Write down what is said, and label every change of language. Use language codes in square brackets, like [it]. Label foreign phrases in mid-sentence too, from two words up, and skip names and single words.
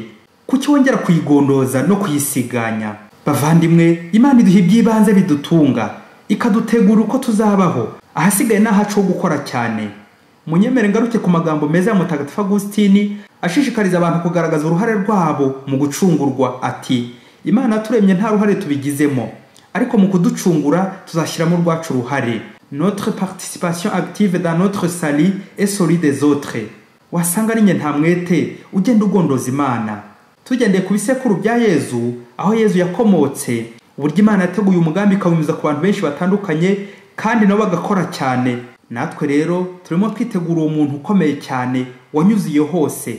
[rw] Kuki wongera kuyigondoza no kuyisiganya? Bavandimwe, Imana iduha ibyibanze bidutunga, ikadutegura uko tuzabaho, ahasigaye n'ahacu ho gukora cyane. Munyemere ngaruke ku magambo meza ya Mutagatifu Agustini ashishikariza abantu kugaragaza uruhare rwabo mu gucungurwa, ati, Imana yaturemye nta ruhare tubigizemo, ariko mu kuducungura tuzashyiramo urwacu ruhare. [fr] Notre participation active dans notre salut et celui des autres. [rw] Wasanga ari nta mwete ugenda ugondoza Imana. Tugendeye ku bisekuru bya Yezu, aho Yezu yakomotse, uburyo Imana yateguye umugambi ikawunyuza ku bantu benshi batandukanye kandi nabo bagakora cyane. Natwe rero turimo twitegura uwo muntu ukomeye cyane wanyuziye hose.